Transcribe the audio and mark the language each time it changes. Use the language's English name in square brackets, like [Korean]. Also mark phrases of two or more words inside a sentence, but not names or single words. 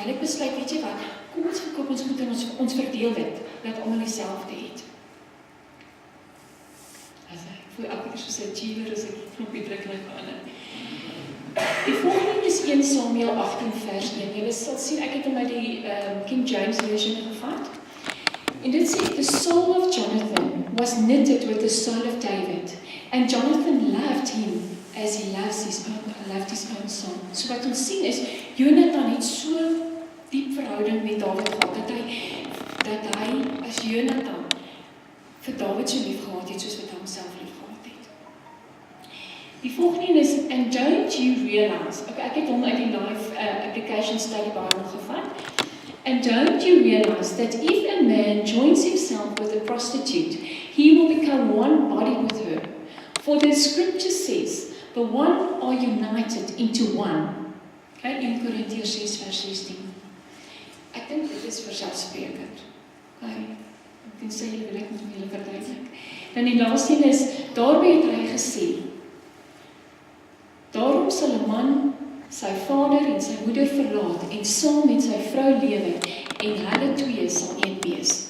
[Afrikaans] Hulle het besluit, weet jy wat, kom ons verkoop ons goed en ons verdeel dit, dat almal dieselfde het. Ek voel elke keer soos 'n cheerleader as ek die knoppie druk en ek verander. Die volgende is 1 Samuel 18 vers 1. Julle sal sien, ek het hom uit die King James Version gevat. En dit sê, [English] the soul of Jonathan was knitted with the soul of David, and Jonathan loved him as he loved his own son. [Afrikaans] So wat ons sien is, Jonathan het so diep verhouding met David gehad, dat hy as Jonathan vir David so lief gehad het, soos wat hy homself lief gehad het. Die volgende is, [English] and don't you realize, [Afrikaans] ek het hom uit die Life Application Study Bible gevat, [English] and don't you realize that if a man joins himself with a prostitute, he will become one body with her. For the scripture says, the one are united into one. [Afrikaans] Okay, in Korintiërs 6 vers 16. Ek dink dit is verselfsprekend. Okay, ek sê julle wil ek met julle verduidelik. Dan die laaste een is, daarby het hy gesê, daarom sal 'n man sy vader en sy moeder verlaat en saam met sy vrou lewe en hulle twee sal een wees.